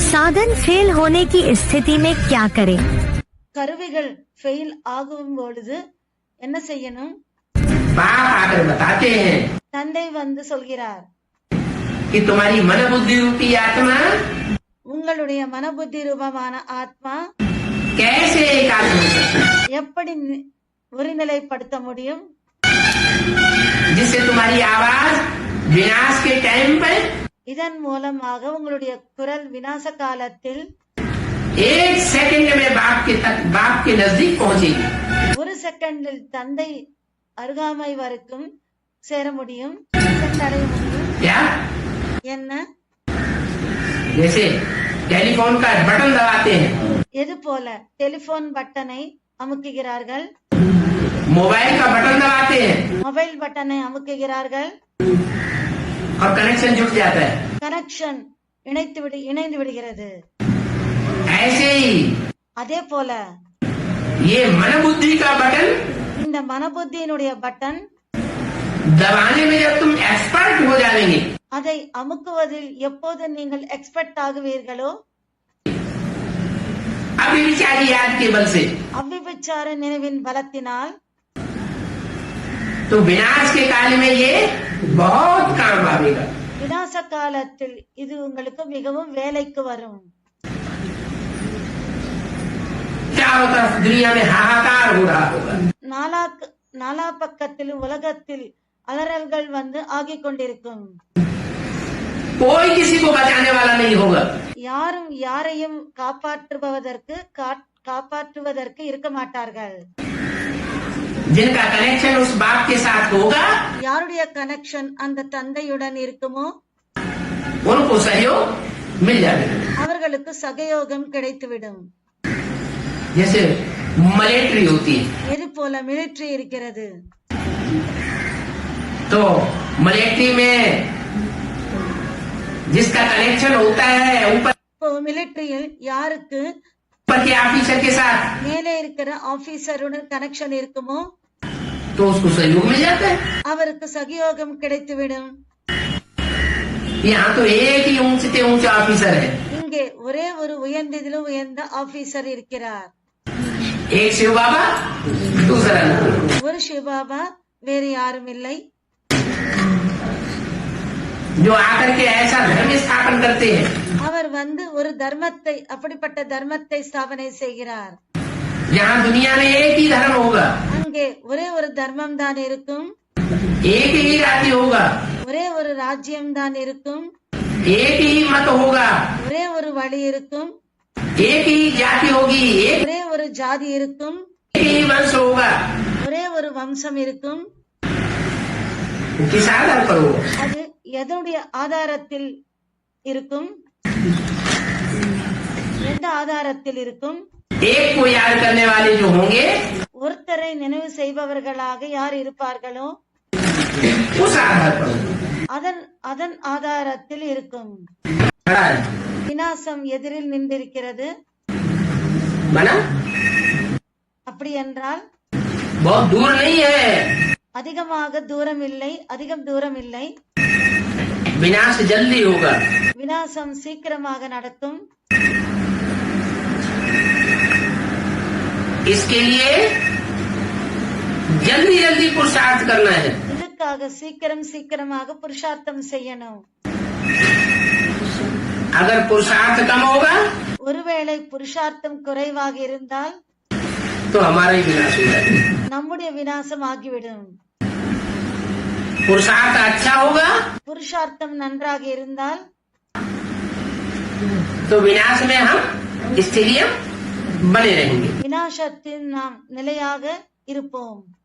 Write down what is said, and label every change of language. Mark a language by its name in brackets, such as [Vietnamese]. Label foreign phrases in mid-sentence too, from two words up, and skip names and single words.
[Hindi] साधन फेल होने की स्थिति में क्या करें? [Tamil] கருவிகள் ஃபெயில் ஆகும் பொழுது என்ன செய்யணும்? [Hindi] बाप आकर बताते हैं [Tamil] தந்தை வந்து சொல்கிறார், [Hindi] कि तुम्हारी मन बुद्धि रूपी आत्मा [Tamil] உங்களுடைய மனபுத்தி ரூபமான ஆத்மா [Hindi] कैसे एकाग्र हो सकती है, [Tamil] எப்படி ஒருநிலைப்படுத்த முடியும்? [Hindi] जिससे तुम्हारी आवाज विनाश के टाइम पर [Tamil] இதன் மூலமாக உங்களுடைய குரல் விநாச காலத்தில் [Hindi] 1 सेकंड में बाप के नजदीक पहुंचेगी। [Tamil] ஒரு செகண்டில் தந்தை அருகாமை வரைக்கும் சேர முடியும், சென்றடைய முடியும். [Hindi] क्या? [Tamil] என்ன? [Hindi] जैसे टेलीफोन का बटन दबाते हैं, [Tamil] எது போல டெலிபோன் பட்டனை அமுக்குகிறார்கள், [Hindi] मोबाइल का बटन दबाते हैं [Tamil] மொபைல் பட்டனை அமுக்குகிறார்கள், [Hindi] और कनेक्शन जुट जाता है। [Tamil] கனெக்ஷன் இணைந்து விடுகிறது. [Hindi] ऐसे ही [Tamil] அதே போல [Hindi] ये मन बुद्धि का बटन [Tamil] இந்த மனபுத்தியினுடைய பட்டன் [Hindi] दबाने में जब तुम एक्सपर्ट हो जाएंगे, [Tamil] அதை அமுக்குவதில் எப்போது நீங்கள் எக்ஸ்பர்ட் ஆகுவீர்களோ, [Hindi] अभिविचारी याद के बल से, [Tamil] அவ்விபச்சார நினைவின் பலத்தினால் [Hindi] तो विनाश के काल में ये बहुत काम आवेगा। [Tamil] விநாச காலத்தில் இது உங்களுக்கு மிகவும் வேலைக்கு வரும். [Hindi] चारों तरफ दुनिया में हाहाकार हो रहा होगा, [Tamil] நாலா பக்கத்தில் உலகத்தில் அலறல்கள் வந்து ஆகிக் கொண்டிருக்கும். [Hindi] कोई किसी को बचाने वाला नहीं होगा। [Tamil] யாரும் யாரையும் காப்பாற்றுவதற்கு இருக்க மாட்டார்கள். [Hindi] जिनका कनेक्शन उस बाप के साथ होगा, [Tamil] யாருடைய கனெக்ஷன் அந்த தந்தையுடன் இருக்குமோ [Hindi] उनको सहयोग मिल जाएगा। [Tamil] அவர்களுக்கு சகயோகம் கிடைத்துவிடும். [Hindi] जैसे मिलिट्री होती है, [Tamil] எது போல மிலிட்டரி இருக்கிறது. [Hindi] तो मिलिट्री में जिसका कनेक्शन होता है ऊपर [Tamil] இப்போ மிலிட்டரியில் யாருக்கு [Hindi] के ऑफिसर के साथ, [Tamil] மேலே இருக்கிற ஆபீசருடன் கனெக்ஷன் இருக்குமோ [Hindi] तो उसको सहयोग मिल जाता है। [Tamil] அவருக்கு சகயோகம் கிடைத்துவிடும். [Hindi] यहाँ तो एक ही ऊंचे से ऊंचा ऑफिसर है, [Tamil] இங்கே ஒரே ஒரு உயர்ந்ததிலும் உயர்ந்த ஆபீசர் இருக்கிறார். [Hindi] एक शिव बाबा, दूसरा नहीं। [Tamil] ஒரு சிவபாபா, வேறு யாரும் இல்லை. [Hindi] जो आकर के ऐसा धर्म स्थापन करते हैं, [Tamil] அவர் வந்து ஒரு தர்மத்தை, அப்படிப்பட்ட தர்மத்தை ஸ்தாபனை செய்கிறார். [Hindi] यहाँ दुनिया में एक ही धर्म होगा, [Tamil] அங்கே ஒரே ஒரு தர்மம் தான் இருக்கும், [Hindi] एक ही राज्य होगा, [Tamil] ஒரே ஒரு ராஜ்யம் தான் இருக்கும், [Hindi] एक ही मत होगा, [Tamil] ஒரே ஒரு வழி இருக்கும், [Hindi] एक ही जाति होगी, एक [Tamil] ஒரே ஒரு ஜாதி இருக்கும், [Hindi] ही वंश होगा। [Tamil] ஒரே ஒரு வம்சம் இருக்கும். [Hindi] किस आधार पर होगा? [Tamil] அது எதனுடைய ஆதாரத்தில் இருக்கும்? எந்த ஆதாரத்தில் இருக்கும்? [Hindi] एक को याद करने वाले जो होंगे, [Tamil] ஒருத்தரை நினைவு செய்பவர்களாக யார் இருப்பார்களோ [Hindi] उस आधार पर होगा। [Tamil] அதன் ஆதாரத்தில் இருக்கும். [Hindi] खड़ा है, [Tamil] விநாசம் எதிரில் நின்றிருக்கிறது. [Hindi] बना [Tamil] அப்படி என்றால் [Hindi] बहुत दूर नहीं है, [Tamil] அதிகம் தூரம் இல்லை. [Hindi] विनाश जल्दी होगा। [Tamil] விநாசம் சீக்கிரமாக நடக்கும். [Hindi] इसके लिए जल्दी जल्दी पुरुषार्थ करना है। [Tamil] இதுக்காக சீக்கிரமாக புருஷார்த்தம் செய்யணும். [Hindi] अगर पुरुषार्थ कम होगा [Tamil] ஒருவேளை புருஷார்த்தம் குறைவாக இருந்தால் [Hindi] तो हमारा ही विनाश हो जाएगा। [Tamil] நம்முடைய விநாசம் ஆகிவிடும். [Hindi] पुरुषार्थ अच्छा होगा [Tamil] புருஷார்த்தம் நன்றாக இருந்தால் [Hindi] तो विनाश में हम स्थिरियम बने रहेंगे। [Tamil] விநாசத்தில் நாம் நிலையாக இருப்போம்.